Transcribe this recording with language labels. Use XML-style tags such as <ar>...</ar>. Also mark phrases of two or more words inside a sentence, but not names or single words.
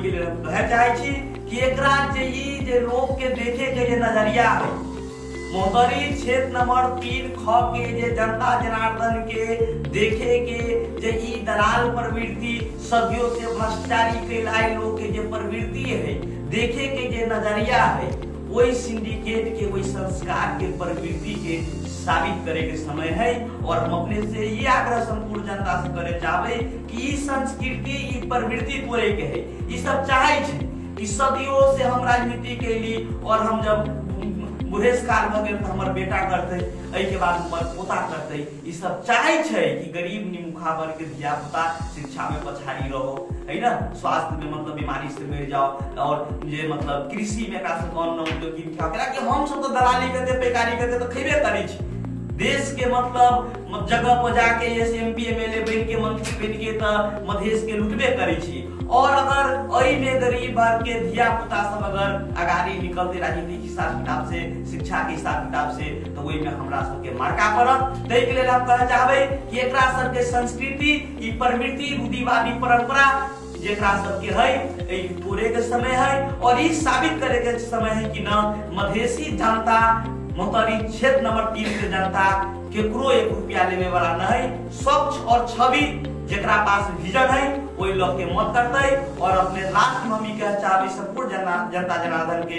<mai>के लिए हम कहे चाहे छी कि एकरा जे ई जे लोग के देखे के जे नजरिया है मोहतरी क्षेत्र नंबर 3 ख के जे जनता जनार्दन के देखे के जे ई दलाल प्रवृत्ति सदियों से भ्रष्टाचारी कैलाए लोग के जे प्रवृत्ति है देखे के जे नजरिया है वही सिंडिकेट के वही संस्कार के प्रवृत्ति के साबित करे के समय है। और हम अपने से ये आग्रह संपूर्ण जनता से करे चाहबे कि ई संस्कृति ई प्रवृत्ति तोड़े के है। ई सब चाहे छे कि सदियों से हम राजनीति के लिए और हम जब बुढ़ेस काल भ गेल तो हमर बेटा करते एहि के बाद हमर पोता करते ई सब चाहे छे कि गरीब निमुखा वर्ग के धिया पुता शिक्षा में पछाड़ी रहो है ना, स्वास्थ्य में मतलब बीमारी से मर जाओ और ये मतलब कृषि में का से कौन न उद्योगी के हम सब तो दलाली करते पैकारी करते तो खेबे करे छी देश के मतलब जगह पर जाके एमपी एमएलए बन के मंत्री बन के त मधेश के लुटबे करै छी। और अगर एहि में गरीब वर्ग के धिया पुता सब अगर आगाड़ी निकलते राजनीतिक हिसाब किताब से, शिक्षा के हिसाब किताब से, तो ओहि में हमरा सबके मार्का पड़त। तै के लेल हम कहै चाहबै कि एकरा सबके संस्कृति, ई प्रवृत्ति, रूढ़िवादी परंपरा जेकरा सबके है ई तोड़े के समय है और ई साबित करे के समय है कि न मधेसी जनता, मोहतरी क्षेत्र नंबर 3 के जनता केकरो 1 रुपया लेवे वाला न है। स्वच्छ और छवि जेकरा पास विजन है वही लोग के मत करते और अपने लास्ट में हम ई कह चाहबै संपूर्ण जनता जनार्दन के</mai>